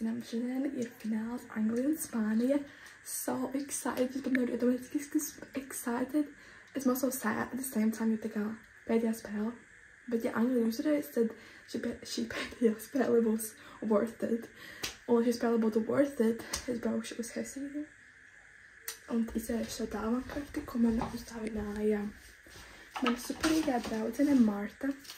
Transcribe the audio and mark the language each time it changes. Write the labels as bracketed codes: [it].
[lv] Šodien ir fināls Anglija un Spānija. [en] So excited, but no, excited. It's also sad at the same time, [lv] jo tā kā pēdējā spēle. Bet ja Anglija uzvarēs, tad šī pēdējā spēle būs [en] worth it. [lv] Un, lai šī spēle būtu [en] worth it, [lv] es braukšu uz Helsinku. Un izsēšu šo dāvanakarti, ko man uzdāvināja mana superīgā draudzene Marta.